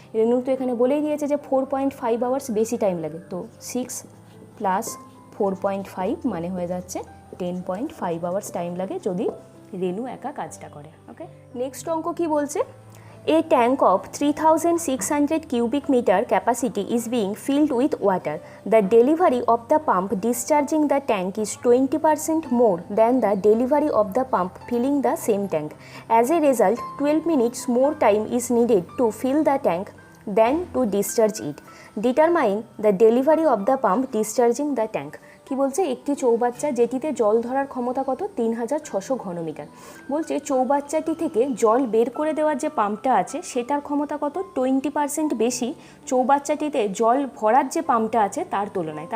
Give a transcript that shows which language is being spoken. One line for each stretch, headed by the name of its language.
Bangla: রেনু তো এখানে বলেই দিয়েছে যে 4.5 আওয়ার্স বেশি টাইম লাগে, তো 6 প্লাস 4.5 মানে হয়ে যাচ্ছে 10.5 আওয়ার্স টাইম লাগে যদি রেনু একা কাজটা করে।
English: okay, next
Bangla: অঙ্ক কি বলছে,
English: A tank of 3600 cubic meter capacity is being filled with water. The delivery of the pump discharging the tank is 20% more than the delivery of the pump filling the same tank. As a result, 12 minutes more time is needed to fill the tank than to discharge it. Determine the delivery of the pump discharging the tank.
Bangla: কি বলছে, একটি চৌবাচ্চা যেটিতে জল ধরার ক্ষমতা কত, 3600 ঘনমিটার। বলছে চৌবাচ্চাটি থেকে জল বের করে দেওয়ার যে পাম্পটা আছে সেটার ক্ষমতা কত, 20% বেশি চৌবাচ্চাটিতে জল ভরার যে পাম্পটা আছে তার তুলনায়।